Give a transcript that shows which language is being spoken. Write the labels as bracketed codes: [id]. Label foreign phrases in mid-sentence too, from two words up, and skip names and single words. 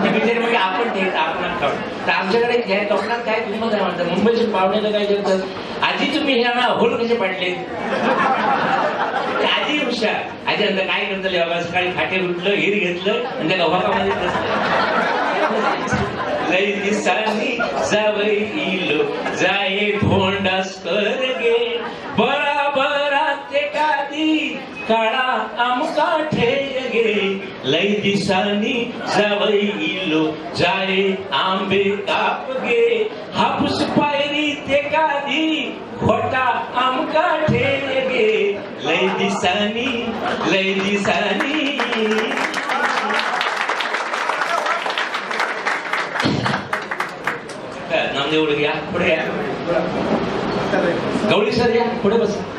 [mr] बिचारे म्हणजे आपण ठेवत आपण खाऊ. तर आमच्याकडे घ्या कोकणात काय किंमत आहे म्हणतात. मुंबईचे पाहुण्याला काय करतात, आजी तुम्ही हे होल कसे पाडले. आजी हुशार. आजी अंतर काय करतले बाबा, सकाळी फाटे उठलं हिर घेतलं आणि त्या गव्हाकामध्ये बसलं. [kok] लय दिसानी जावईलो जाय भोंडास करगे, बराबरा ते कादी काळा आमका ठेगे. लय दिसानी जावईलो जाय आंबे कापगे, हापूस पायरी ते कादी खोटा आमका ठेगे. लय दिसानी लय दिसानी. [mr] नामदेव घ्या पुढे या, गवळी सर या पुढे बस.